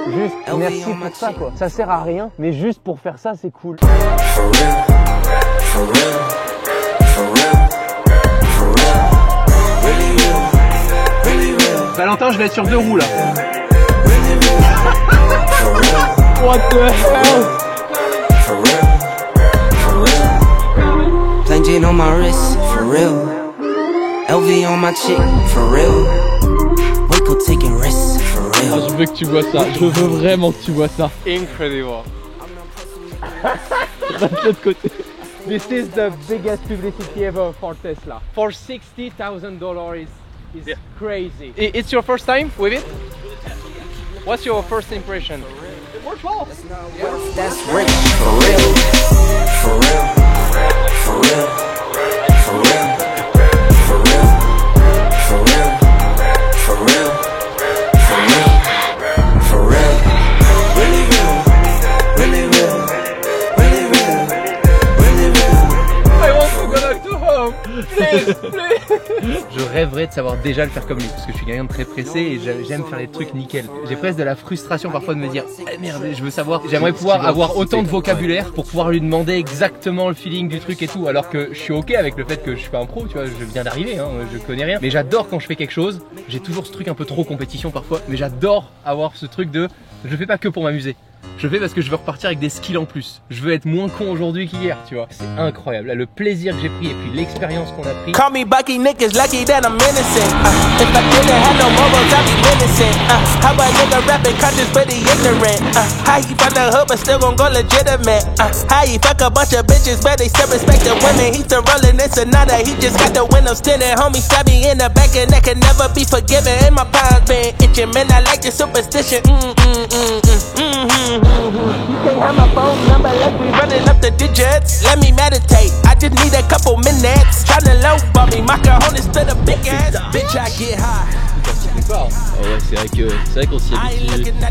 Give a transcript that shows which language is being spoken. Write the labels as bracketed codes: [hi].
[fr] Juste merci pour ça quoi. Ça sert à rien, mais juste pour faire ça c'est cool. [en] For real, for real, for real, for real. Really real, really real. [fr] Valentin, je vais être sur 2 roues là. [en] Really real, for real. What the hell? For real, for real. Plain Jane on my wrist, for real. LV on my chick, for real. Waco taking risks, for real. [fr] Ah, je veux que tu vois ça, je veux vraiment que tu vois ça. [en] Incredible. [fr] De l'autre côté. [en] This is the biggest publicity ever for Tesla. For $60,000 is Yeah. crazy. It's your first time with it? What's your first impression? It works well. That's rich, for real, for real, for real, for real, for real, for real, for real, for real, for real, really real, really real, really real, really real. I want to go back to home. Please, please. [fr] Je rêverais de savoir déjà le faire comme lui parce que je suis quelqu'un de très pressé et j'aime faire les trucs nickel. J'ai presque de la frustration parfois de me dire ah, merde, je veux savoir, j'aimerais pouvoir avoir autant de vocabulaire pour pouvoir lui demander exactement le feeling du truc et tout, alors que je suis ok avec le fait que je suis pas un pro, tu vois, je viens d'arriver, hein, je connais rien, mais j'adore quand je fais quelque chose. J'ai toujours ce truc un peu trop compétition parfois, mais j'adore avoir ce truc de je fais pas que pour m'amuser. Je fais parce que je veux repartir avec des skills en plus. Je veux être moins con aujourd'hui qu'hier, tu vois. C'est incroyable. Là, le plaisir que j'ai pris et puis l'expérience qu'on a pris. [en] Call me Bucky, niggas lucky that I'm innocent. If I didn't have no morals, I'd be innocent. How a nigga rapping conscious but he ignorant? How he from the hood but still gon' go legitimate? How he fuck a bunch of bitches but they still respect the women? He still rollin' in Sonata, he just got the windows tinted. Homie stab me in the back and that can never be forgiven. And my palms been itching, man, I like the superstition. You can't have my phone number, let me running up the digits. Let me meditate, I just need a couple minutes. Tryna lowball me, my cojones to the big ass. Bitch, I get high. [fr] Oh ouais, c'est vrai qu'on s'y habitue.